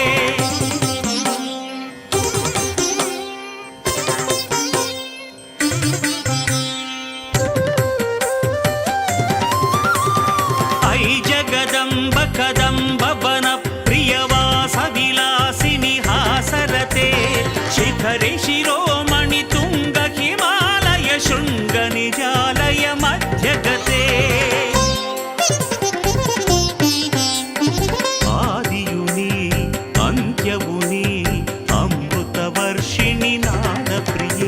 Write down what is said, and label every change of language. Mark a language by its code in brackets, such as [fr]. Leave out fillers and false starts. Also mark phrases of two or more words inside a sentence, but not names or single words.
[sa] ಐ ಜಗದಂಬ ಕದಂಬ ವನ ಪ್ರಿಯವಾಸ ವಿಲಾಸಿನಿ ಹಾಸರತೆ. ಶಿಖರಿ ಶಿರೋಮಣಿ ತುಂಗ ಹಿಮಾಲಯ ಶೃಂಗ ನಿಜಾಲಯ ಮಧ್ಯಗತೆ. [kn] ಆದಿಯು ನೀ ಅಂತ್ಯವು ನೀ ಅಮೃತ ವರ್ಷಿಣಿ ನಾದ ಪ್ರಿಯೆ.